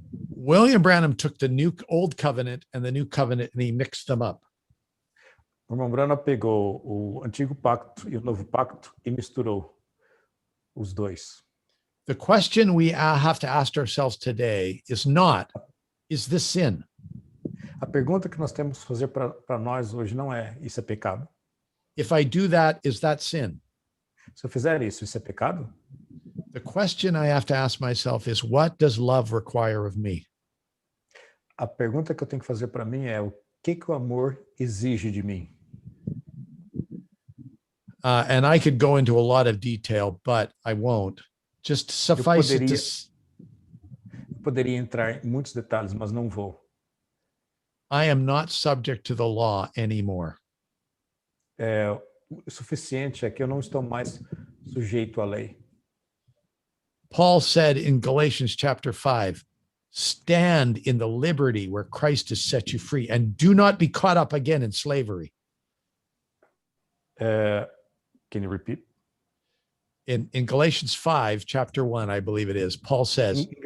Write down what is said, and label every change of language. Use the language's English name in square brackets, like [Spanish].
[English] William Branham took the old covenant and the new covenant and he mixed them up. [Portuguese] O irmão Branham pegou o antigo pacto e o novo pacto e misturou os dois. [English] The question we have to ask ourselves today is not, is this sin? [Portuguese] A pergunta que nós temos que fazer para nós hoje não é: isso é pecado? [English] If I do that, is that sin? [Portuguese] Se eu fizer isso, isso é pecado? [English] The question I have to ask myself is, what does love require of me? [Portuguese] A pergunta que eu tenho que fazer para mim é: o que o amor exige de mim? [English] And I could go into a lot of detail, but I won't. Just suffice it to [Portuguese] Eu poderia entrar em muitos detalhes, mas não vou. [English] I am not subject to the law anymore. [Portuguese] O suficiente é que eu não estou mais sujeito à lei. [English] Paul said in Galatians chapter 5, stand in the liberty where Christ has set you free and do not be caught up again in slavery. Can you repeat? In Galatians 5, chapter 1, I believe it is, Paul says,